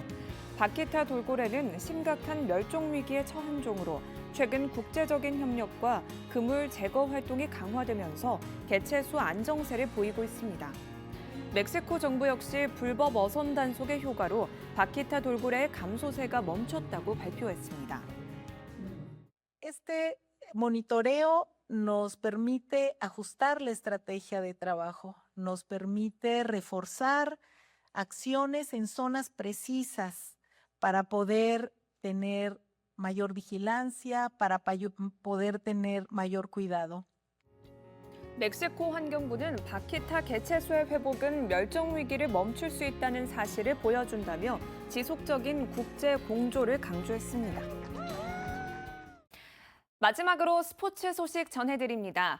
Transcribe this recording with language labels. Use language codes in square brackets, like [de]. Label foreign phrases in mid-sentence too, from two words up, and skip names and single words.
[ko] 바키타 돌고래는 심각한 멸종 위기에 처한 종으로 최근 국제적인 협력과 그물 제거 활동이 강화되면서 개체수 안정세를 보이고 있습니다. 멕시코 정부 역시 불법 어선 단속의 효과로 바키타 돌고래의 감소세가 멈췄다고 발표했습니다. [es] Este monitoreo nos permite ajustar la estrategia de trabajo, nos permite reforzar acciones en zonas precisas para poder tener mayor vigilancia, para poder tener mayor cuidado. [ko] 멕시코 환경부는 바키타 개체수의 회복은 멸종 위기를 멈출 수 있다는 사실을 보여준다며 지속적인 국제 공조를 강조했습니다. 마지막으로 스포츠 소식 전해드립니다.